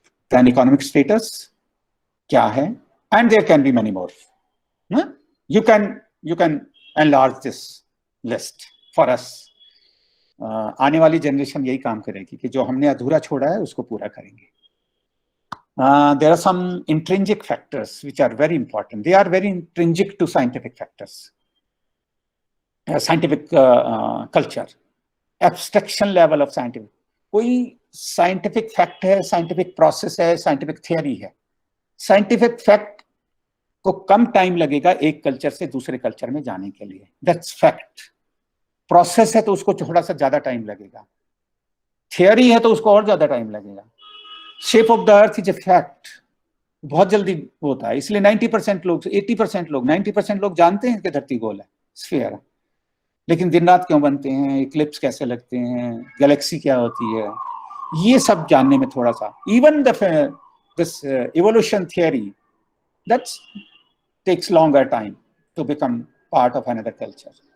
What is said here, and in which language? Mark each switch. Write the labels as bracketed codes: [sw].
[en] then economic status [hi] क्या है, [en] And there can be many more. You can enlarge this list for us. [hi] आने वाली generation यही काम करेगी कि जो हमने अधूरा छोड़ा है उसको पूरा करेंगे। [en] There are some intrinsic factors which are very important. They are very intrinsic to scientific factors, scientific culture, abstraction level of scientific. [hi] कोई scientific fact है, scientific process है, scientific theory है। scientific fact को कम टाइम लगेगा एक culture से दूसरे culture में जाने के लिए, [en] that's fact. [hi] प्रोसेस है तो उसको थोड़ा सा ज्यादा टाइम लगेगा, थियोरी है तो उसको और ज्यादा टाइम लगेगा। [en] shape of the earth is a fact, [hi] बहुत जल्दी होता है, इसलिए 90% लोग, 80% लोग, 90% लोग जानते हैं कि धरती गोल है, स्फीयर है, लेकिन दिन रात क्यों बनते हैं, इक्लिप्स कैसे लगते हैं, गैलेक्सी क्या होती है, ये सब जानने में थोड़ा सा, [en] Even this evolution theory, that's takes longer time to become part of another culture.